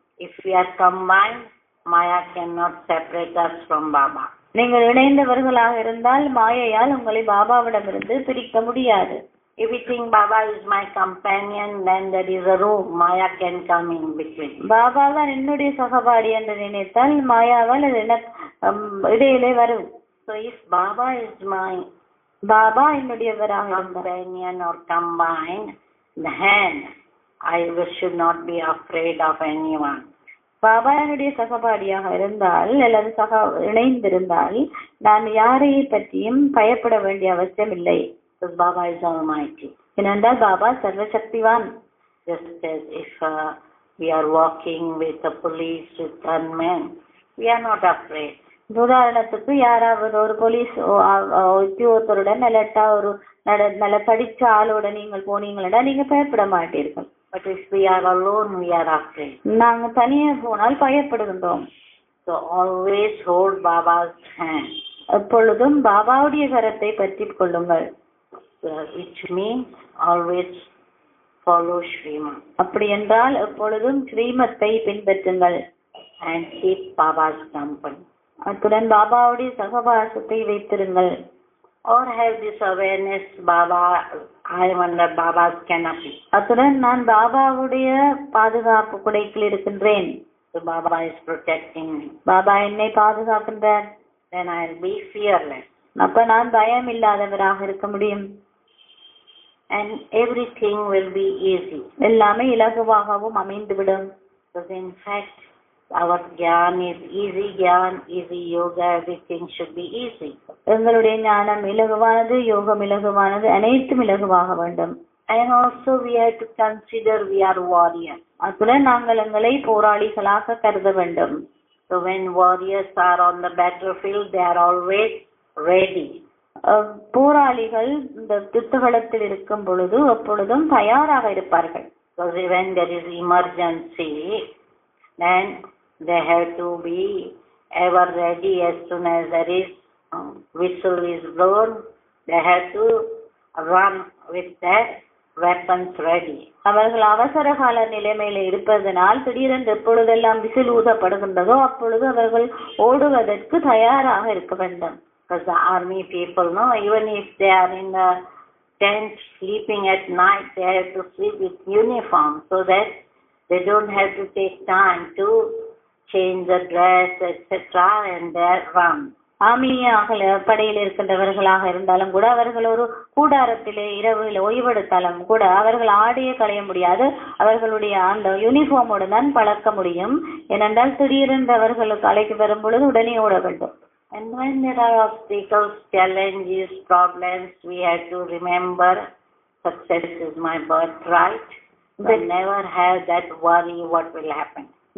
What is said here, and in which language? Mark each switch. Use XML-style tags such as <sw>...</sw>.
<en>If we are combined, Maya cannot separate us from Baba.</en> <ta>நீங்கள் இணைந்தவர்களாக இருந்தால் மாயையால் உங்களை பாபாவிடமிருந்து பிரிக்க முடியாது.</ta> <en>If you think Baba is my companion, then there is a room. Maya can come in between.</en> <ta>Baba தான் என்னுடைய சகபாடி என்று நினைத்தால் மாயாவால் இடையிலே வரும்.</ta> <en>So if Baba is my</en> <ta>Baba என்னுடையவராக</ta> <en>companion or combined, then I should not be afraid of anyone.</en> <ta>Baba என்னுடைய சகபாடியாக இருந்தால் அல்லது இணைந்திருந்தால் நான் யாரையை பற்றியும் பயப்பட வேண்டிய அவசியம் இல்லை.</ta> <en>Because Baba is almighty.</en> <ta>ஏனென்றால் Baba சர்வசக்திவான்.</ta> <en>Just as if we are walking with the police, with gunmen, we are not afraid.</en> <ta>உதாரணத்துக்கு யாராவது ஒரு போலீஸ் உத்தியோகத்தருடன் ஒரு நல்ல படிச்ச ஆளோட நீங்கள் போனீங்களா நீங்க பயப்பட மாட்டீர்கள்.</ta> <en>But if we are alone, we are afraid.</en> <ta>நாங்க தனியா போனால் பயப்படுகின்றோம்.</ta> <en>So always hold Baba's hand.</en> <ta>எப்பொழுதும் பாபாவுடைய கரத்தை பற்றி கொள்ளுங்கள்.</ta> <en>Which means always follow Srimad.</en> <ta>அப்படி என்றால் எப்பொழுதும் ஸ்ரீமத்தை பின்பற்றுங்கள்.</ta> <en>And keep Baba's company.</en> <ta>அத்துடன் பாபாவுடைய சகவாசத்தை வைத்திருங்கள்.</ta> <en>Or have this awareness, Baba, I am under Baba's canopy.</en> <ta>அத்துடன் நான் பாபாவுடைய பாதுகாப்பு குடைக்குள் இருக்கின்றேன்.</ta> <en>So Baba is protecting me.</en> <ta>Baba என்னை பாதுகாக்கின்றார்.</ta> <en>Then I will be fearless.</en> <ta>அப்ப நான் பயம் இல்லாதவராக இருக்க முடியும்.</ta> <en>And everything will be easy.</en> <ta>எல்லாமே இலகுவாகவும் அமைந்துவிடும்.</ta> <en>Because in fact, our Gyan is easy Gyan, easy yoga, everything should be easy.</en> <ta>எங்களுடைய ஞானம் இலகுவானது, யோகம் இலகுவானது, அனைத்தும் இலகுவாக வேண்டும்.</ta> <en>And also we have to consider we are warriors.</en> <ta>அத்துடன் நாங்கள் எங்களை போராளிகளாக கருத வேண்டும்.</ta> <en>So when warriors are on the battlefield, they are always ready.</en> <ta>போராளிகள் இந்த யுத்தகளத்தில் இருக்கும் பொழுது எப்பொழுதும் தயாராக இருப்பார்கள்.</ta> <en>Because when there is emergency, then they have to be ever ready. As soon as there is whistle is blown, they have to run with their weapons ready.</en> <ta>அவர்கள் அவசர கால நிலைமையில இருப்பதனால் திடீரென்று எப்பொழுதெல்லாம் விசில் ஊதப்படுகின்றதோ அப்பொழுது அவர்கள் ஓடுவதற்கு தயாராக இருக்க வேண்டும்.</ta> <en>Because the army people know, even if they are in the tent sleeping at night, they have to sleep with uniform so that they don't have to take time to change the dress, etc. and they run.</en> <ta>படையில் இருக்கின்றவர்களாக இருந்தாலும் கூட அவர்கள் ஒரு கூடாரத்திலே இரவில் ஓய்வெடுத்தாலும் கூட அவர்கள் ஆடையே களைய முடியாது. அவர்களுடைய அந்த யூனிஃபார்மோடு தான் பழக்க முடியும். ஏனென்றால் திடீரென்று அவர்களுக்கு அழைக்கு வரும் பொழுது உடனே ஓட வேண்டும்.</ta> <en>And when there are obstacles, challenges, problems, we have to remember success is my birthright. But never have that worry what will happen.</en>